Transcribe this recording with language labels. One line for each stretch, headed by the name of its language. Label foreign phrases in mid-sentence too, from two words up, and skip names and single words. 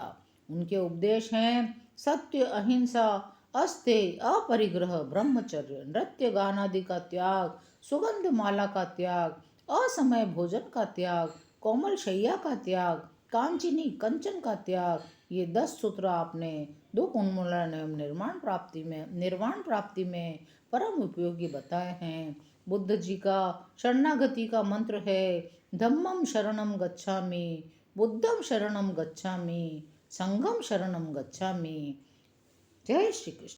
Hindi: उनके उपदेश हैं सत्य, अहिंसा, अस्तेय, अपरिग्रह, ब्रह्मचर्य, नृत्य गान आदि का त्याग, सुगंध माला का त्याग, असमय भोजन का त्याग, कोमल शैया का त्याग, कांचिनी कंचन का त्याग। ये 10 सूत्र आपने दुख उन्मूलन एवं निर्वाण प्राप्ति में परम उपयोगी बताए हैं। बुद्ध जी का शरणागति का मंत्र है
Pali: धम्मम शरणम गच्छामि, बुद्धम शरणम गच्छामि, संघम शरणम गच्छामि।
Hindi: जय श्री कृष्ण।